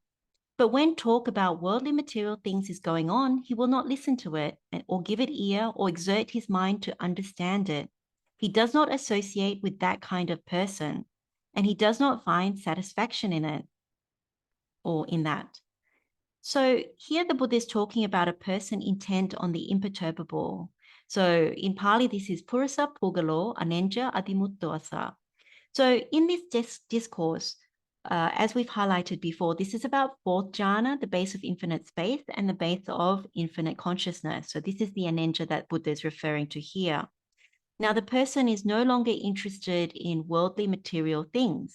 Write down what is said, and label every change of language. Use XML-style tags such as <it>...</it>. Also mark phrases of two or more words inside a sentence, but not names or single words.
<en>But when talk about worldly material things is going on, he will not listen to it or give it ear or exert his mind to understand it. He does not associate with that kind of person, and he does not find satisfaction in it or in that. So here the Buddha is talking about a person intent on the imperturbable. So in Pali, this is</en> <pi>purasa pugalo anenja adimuttoasa.</pi> <en>So in this discourse, as we've highlighted before, this is about fourth jhana, the base of infinite space, and the base of infinite consciousness. So this is the anenja that Buddha is referring to here. Now, the person is no longer interested in worldly material things.</en>